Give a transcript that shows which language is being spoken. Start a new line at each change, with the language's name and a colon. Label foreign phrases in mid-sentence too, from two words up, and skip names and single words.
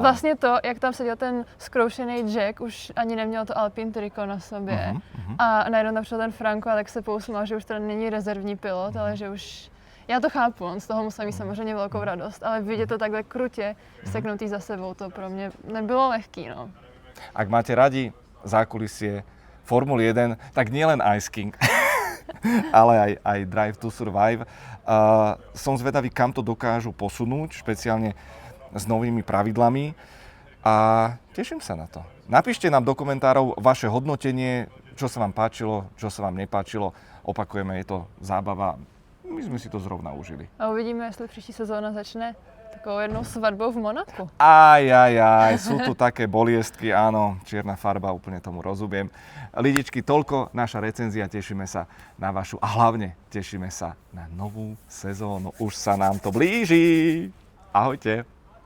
Czech: Vlastně to, jak tam seděl ten zkroušený Jack, už ani neměl to Alpine triko na sobě. A najednou tam přišel ten Franco a tak se pousmál, že už to není rezervní pilot, ale že už... Já to chápu, on z toho musel mít samozřejmě velkou radost, ale vidět to takhle krutě seknutý za sebou, to pro mě nebylo lehký, no.
Slovak: Ak máte radi zákulisie Formuly 1, tak nielen Ice King, ale aj Drive to Survive. Som zvedavý, kam to dokážu posunúť, špeciálne s novými pravidlami a teším sa na to. Napíšte nám do komentárov vaše hodnotenie, čo sa vám páčilo, čo sa vám nepáčilo. Opakujeme, je to zábava. My sme si to zrovna užili.
Czech: A uvidíme, jestli příští sezóna začne takovou jednou svatbou v Monaku.
Slovak: Sú tu také boliestky, áno, čierna farba, úplne tomu rozumiem. Lidičky, toľko naša recenzia, tešíme sa na vašu a hlavne tešíme sa na novú sezónu. Už sa nám to blíži. Ahojte.